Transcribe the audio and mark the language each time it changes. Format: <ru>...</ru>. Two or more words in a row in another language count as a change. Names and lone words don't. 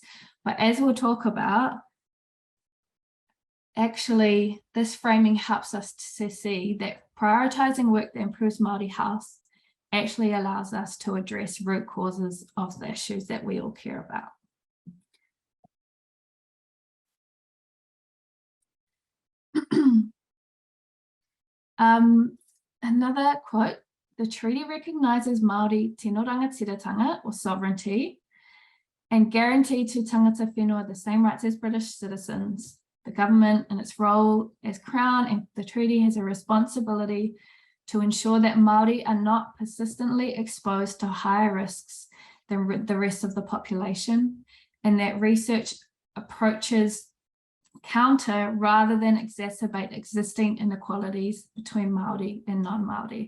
<en>But as we'll talk about, actually, this framing helps us to see that prioritising work that improves Māori health actually allows us to address root causes of the issues that we all care about. Another quote, the treaty recognises Māori</en> <mi>tino rangatiratanga</mi> <en>or sovereignty and guarantee to</en> <mi>tangata whenua</mi> <en>the same rights as British citizens. The government in its role as Crown and the treaty has a responsibility to ensure that Māori are not persistently exposed to higher risks than the rest of the population, and that research approaches counter rather than exacerbate existing inequalities between Māori and non-Māori.</en>